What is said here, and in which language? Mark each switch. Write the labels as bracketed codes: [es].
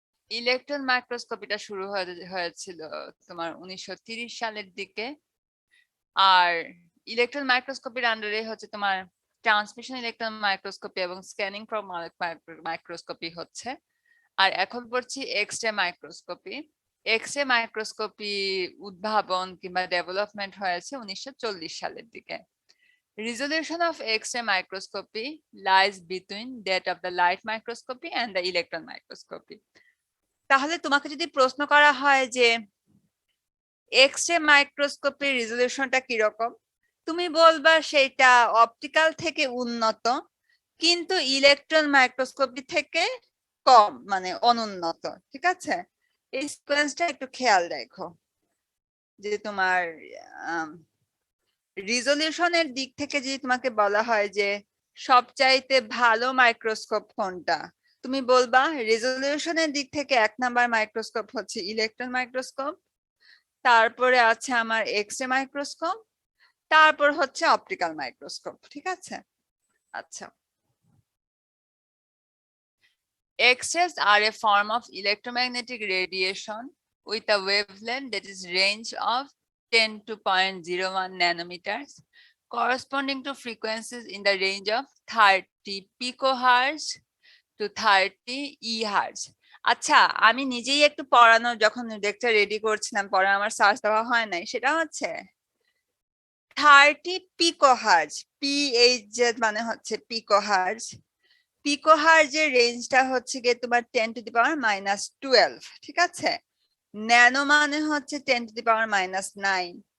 [bn] Electron মাইক্রোস্কোপিটা শুরু হয়েছিল তোমার 1930 সালের দিকে, আর ইলেকট্রন মাইক্রোস্কোপির আন্ডারে হচ্ছে তোমার ট্রান্সমিশন ইলেকট্রন মাইক্রোস্কোপি এবং স্ক্যানিং প্রব মাইক্রোস্কোপি হচ্ছে। আর এখন পড়ছি এক্স-রে মাইক্রোস্কোপি। এক্স-রে মাইক্রোস্কোপি উদ্ভাবন কিংবা ডেভেলপমেন্ট হয়েছে 1940 সালের দিকে। [en] Resolution of X-ray microscopy lies between that of the light microscopy and the electron microscopy. [bn] তাহলে তোমাকে যদি প্রশ্ন করা হয় যে এক্স-রে মাইক্রোস্কোপির রেজলিউশনটা কিরকম, তুমি বলবা সেটা অপটিক্যাল থেকে উন্নত কিন্তু ইলেকট্রন মাইক্রোস্কোপি থেকে কম, মানে অনুন্নত, ঠিক আছে। এই সিকোয়েন্সটা একটু খেয়াল রাখো যে তোমার রিজলিউশনের দিক থেকে যদি তোমাকে বলা হয় যে সবচাইতে ভালো মাইক্রোস্কোপ কোনটা, তুমি বলবা রেজলিউশনের দিক থেকে 1 নাম্বার মাইক্রোস্কোপ হচ্ছে ইলেকট্রন মাইক্রোস্কোপ, তারপরে আছে আমার এক্স-রে মাইক্রোস্কোপ, তারপর হচ্ছে অপটিক্যাল মাইক্রোস্কোপ, ঠিক আছে। [en] আচ্ছা, X-rays are a form of electromagnetic radiation with a wavelength that is range of 10 to 0.01 nanometers, corresponding to frequencies in the range of 30 picohertz to 30 EHz. [bn] আচ্ছা, আমি নিজেই একটু পড়ানো যখন লেকচার রেডি করছিলাম, পরে আমার সার্চ দেওয়া হয় নাই, সেটা হচ্ছে 30 পিকোহার্জ, PHZ মানে হচ্ছে পিকোহার্জ। পিকোহার্জের রেঞ্জটা হচ্ছে গিয়ে তোমার [en] 10 to the power -12, [bn] ঠিক আছে। ন্যানো মানে হচ্ছে [en] 10 to the power -9,